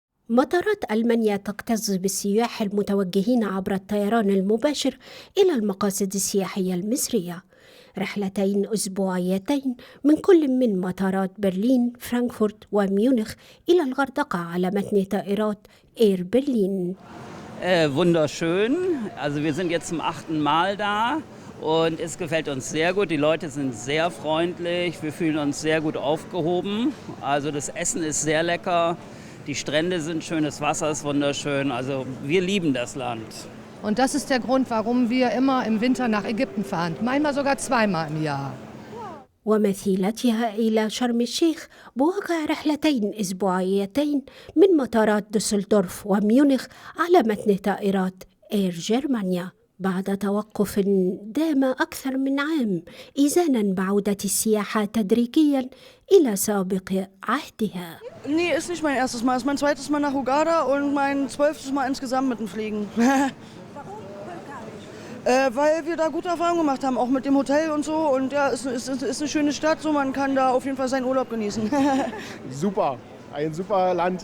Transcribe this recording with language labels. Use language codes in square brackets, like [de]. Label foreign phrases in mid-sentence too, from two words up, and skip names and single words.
[ar] مطارات ألمانيا تكتظ بالسياح المتوجهين عبر الطيران المباشر إلى المقاصد السياحية المصرية. رحلتين أسبوعيتين من كل من مطارات برلين، فرانكفورت وميونخ إلى الغردقة على متن طائرات إير برلين. [de] Wunderschön. Also wir sind jetzt zum 8. Mal da und es gefällt uns sehr gut. Die Leute sind sehr freundlich. Wir fühlen uns sehr gut aufgehoben. Also das Essen ist sehr lecker. Die Strände sind schön, das Wasser ist wunderschön. Also wir lieben das Land. Und das ist der Grund, warum wir immer im Winter nach Ägypten fahren. Manchmal sogar zweimal im Jahr. [ar] ومثيلتها إلى شرم الشيخ بواقع رحلتين أسبوعيتين من مطارات دوسلدورف وميونخ على متن طائرات إير جرمانيا بعد توقف دام أكثر من عام، إذانا بعودة السياحة تدريجيا إلى سابق عهدها. [de] Nee, ist nicht mein erstes Mal, ist mein zweites Mal nach Hurghada und mein 12. Mal insgesamt mit dem Fliegen. Weil wir da gute Erfahrungen gemacht haben, auch mit dem Hotel und so. Und ja, es ist eine schöne Stadt, so man kann da auf jeden Fall seinen Urlaub genießen. Super, ein super Land.